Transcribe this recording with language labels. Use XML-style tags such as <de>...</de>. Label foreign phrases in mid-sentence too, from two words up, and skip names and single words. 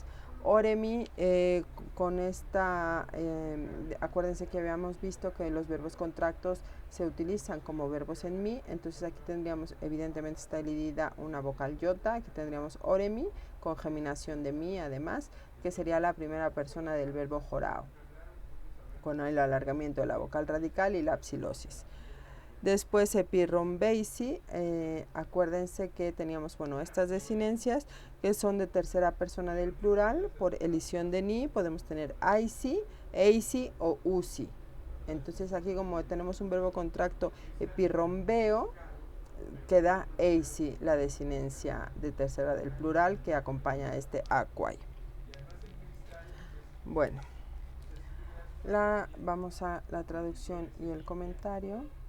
<es>Oremi, con esta, acuérdense que habíamos visto que los verbos contractos se utilizan como verbos en mi, entonces aquí tendríamos, evidentemente está elidida una vocal iota, aquí tendríamos oremi, con geminación de mi además, que sería la primera persona del verbo jorao, con el alargamiento de la vocal radical y la psilosis. Después epirrombeisi, acuérdense que teníamos, bueno, estas desinencias que son de tercera persona del plural, por elisión de ni, podemos tener aisi, eisi o usi. Entonces aquí como tenemos un verbo contracto epirrombeo, queda eisi, la desinencia de tercera del plural que acompaña a este aquai. Bueno, vamos a la traducción y el comentario.</es>